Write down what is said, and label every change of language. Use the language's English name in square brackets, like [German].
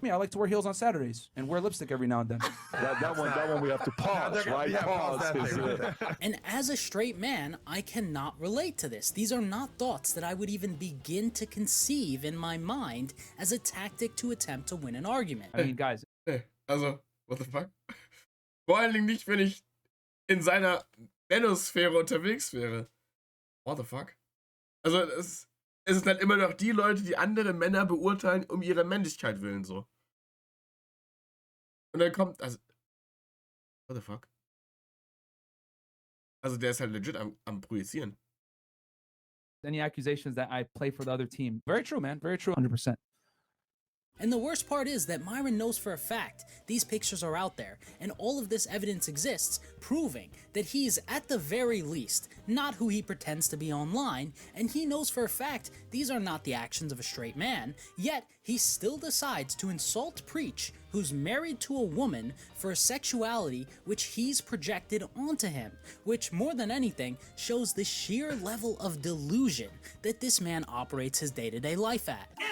[English] Yeah, I like to wear heels on Saturdays, and wear lipstick every now and then. that one we have to pause, right? Yeah, Pause. And as a straight man, I cannot relate to this. These are not thoughts that I would even begin to conceive in my mind as a tactic to attempt to win an argument. I mean, guys. Also, what the fuck? [German] Vor allen Dingen nicht, wenn ich in seiner Mänosphäre unterwegs wäre. [English] What the fuck? [German] Also, es sind halt immer noch die Leute, die andere Männer beurteilen, um ihre Männlichkeit willen, so. Und dann kommt, also, [English] what the fuck? [German] Also, der ist halt legit am Projizieren. [English] Any accusations that I play for the other team. Very true, man. Very true. 100%. And the worst part is that Myron knows for a fact these pictures are out there, and all of this evidence exists, proving that he's, at the very least, not who he pretends to be online, and he knows for a fact these are not the actions of a straight man, yet he still decides to insult Preach, who's married to a woman, for a sexuality which he's projected onto him, which more than anything shows the sheer level of delusion that this man operates his day-to-day life at.